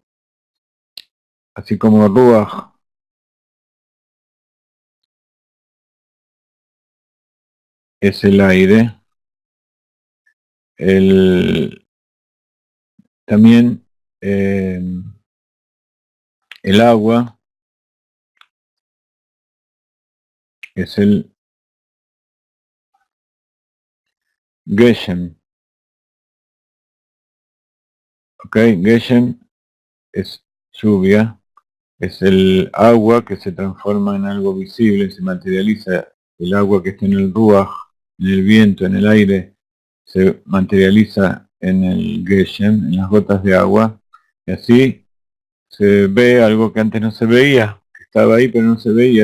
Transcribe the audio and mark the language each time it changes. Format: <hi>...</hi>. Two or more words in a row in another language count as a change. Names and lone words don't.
<es>Así como Ruach es el aire, también el agua es el Geshem. ¿Ok? Geshem es lluvia, es el agua que se transforma en algo visible, se materializa. El agua que está en el Ruach, en el viento, en el aire, se materializa en el Geshem, en las gotas de agua, y así se ve algo que antes no se veía, que estaba ahí pero no se veía.</es>